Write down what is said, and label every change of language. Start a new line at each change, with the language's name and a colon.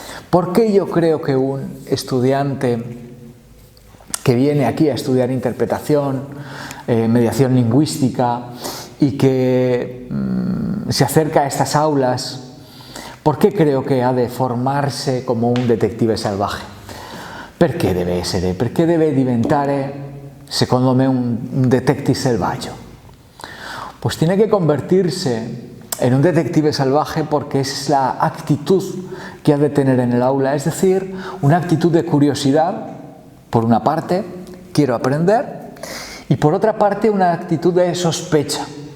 Spanish: ¿Por qué yo creo que un estudiante que viene aquí a estudiar interpretación, mediación lingüística y que se acerca a estas aulas, por qué creo que ha de formarse como un detective salvaje?
Italian: Perché deve essere? Perché deve diventare, secondo me, un detective selvaggio?
Spanish: Pues tiene que convertirse en un detective salvaje porque es la actitud que ha de tener en el aula, es decir, una actitud de curiosidad, por una parte, quiero aprender, y por otra parte una actitud de sospecha.